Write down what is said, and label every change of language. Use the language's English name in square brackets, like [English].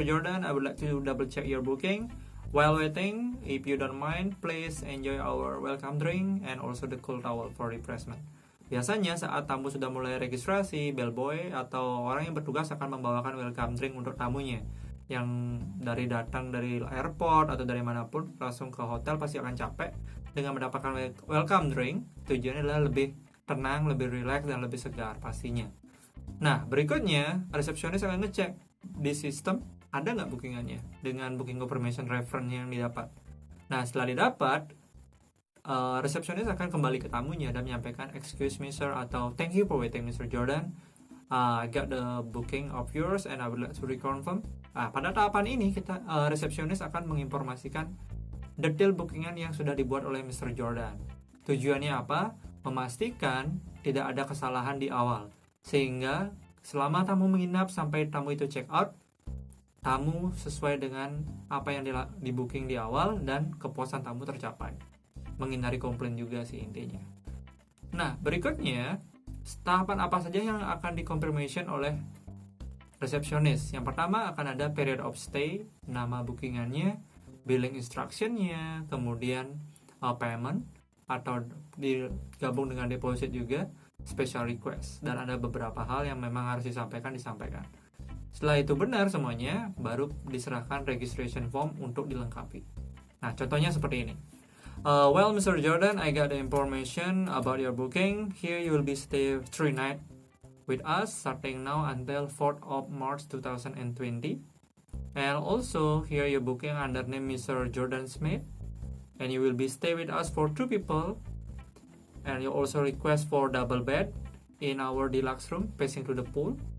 [English] Jordan, I would like to double check your booking. While waiting, if you don't mind, please enjoy our welcome drink and also the cool towel for refreshment. [Indonesian] Biasanya saat tamu sudah mulai registrasi, bellboy atau orang yang bertugas akan membawakan welcome drink untuk tamunya. Yang datang dari airport atau dari manapun langsung ke hotel pasti akan capek. Dengan mendapatkan welcome drink, tujuannya adalah lebih tenang, lebih rileks, dan lebih segar pastinya. Nah, berikutnya resepsionis akan ngecek di sistem ada nggak bookingannya dengan booking confirmation reference yang didapat. Nah, setelah didapat, resepsionis akan kembali ke tamunya dan menyampaikan [English] excuse me sir [Indonesian] atau [English] thank you for waiting Mr. Jordan. I got the booking of yours and I would like to reconfirm. [Indonesian] Pada tahapan ini kita resepsionis akan menginformasikan detail bookingan yang sudah dibuat oleh Mr. Jordan. Tujuannya apa? Memastikan tidak ada kesalahan di awal, sehingga selama tamu menginap sampai tamu itu check out, tamu sesuai dengan apa yang di booking di awal dan kepuasan tamu tercapai. Menghindari komplain juga sih intinya. Nah, berikutnya tahapan apa saja yang akan di-confirmation oleh resepsionis. Yang pertama akan ada period of stay, nama bookingannya, billing instructionnya, kemudian payment atau digabung dengan deposit juga, special request, dan ada beberapa hal yang memang harus disampaikan. Setelah itu benar semuanya, baru diserahkan registration form untuk dilengkapi. Nah, contohnya seperti ini. [English] Well, Mr. Jordan, I got the information about your booking. Here you will be stay 3 nights with us starting now until 4th of March 2020. And also, here your booking under name Mr. Jordan Smith. And you will be stay with us for 2 people. And you also request for double bed in our deluxe room facing to the pool.